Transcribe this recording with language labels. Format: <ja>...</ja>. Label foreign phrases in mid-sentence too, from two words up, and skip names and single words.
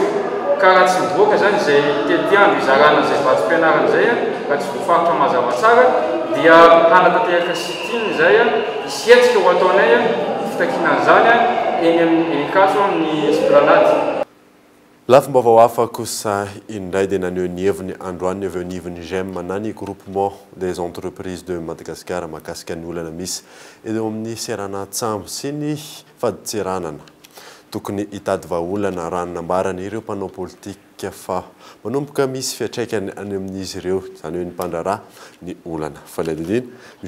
<mg>Ka raha tsy mivoaka zany izay tety andro izarana izay vatsim-pianarana izay raha tsy voafaritra mazava tsara dia hanatanteraka sitiny izay hisetsika ho ataonay fitakinan'izany eny amin'ny Enikaso amin'ny Esplanade. Lafim-baovao hafa kosa indray dia naneho ny heviny androany avy eo anivon'ny GEM na ny groupement des entreprises de Madagascar mahakasika ny olana misy eo amin'ny Serana-tsambo sy ny faditseranana. Tokony hitady vahaolana raha nambarana ireo mpanao politika fa manomboka misy fiatraikany any amin'izy ireo izany hoe ny mpandraharaha ny olana.</mg>